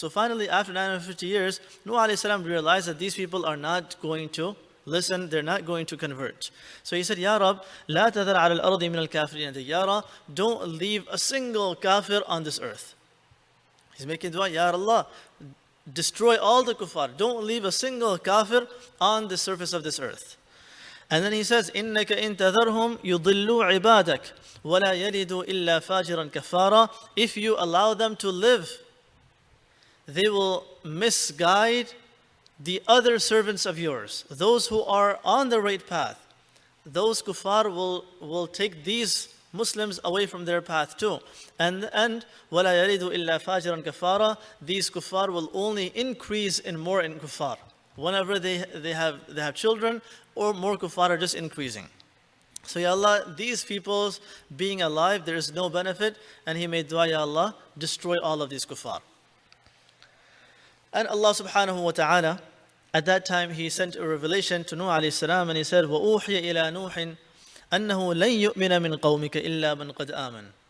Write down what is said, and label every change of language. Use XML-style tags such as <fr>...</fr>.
<en>So finally, after 950 years, Nuh alayhi salam realized that these people are not going to listen, they're not going to convert. So he said,</en> <ar>Ya Rab, la tadhar ala al-ardi min al-kafirin dayyara,</ar> <en>don't leave a single kafir on this earth. He's making dua, Ya Allah, destroy all the kuffar. Don't leave a single kafir on the surface of this earth. And then he says,</en> <ar>إِنَّكَ إِن تَذَرْهُمْ يُضِلُّوا عِبَادَكَ وَلَا يَلِدُوا إِلَّا فَاجِرًا كَفَّارًا.</ar> <en>If you allow them to live, they will misguide the other servants of yours, those who are on the right path. Those kuffar will take these Muslims away from their path too.</en> <ar>And وَلَا يَلِدُوا إِلَّا فَاجِرًا كَفَّارًا.</ar> <en>These kuffar will only increase in more in kuffar. Whenever they have children, or more kuffar are just increasing. So Ya Allah, these people's being alive, there is no benefit. And he made dua, Ya Allah, destroy all of these kuffar. And Allah subhanahu wa ta'ala, at that time, he sent a revelation to Nuh alayhi salam, and he said,</en> <ar>وَأُوحِيَ إِلَى نُوحٍ أَنَّهُ لَن يُؤْمِنَ مِنْ قَوْمِكَ إِلَّا مَنْ قَدْ آمَنَ.</ar>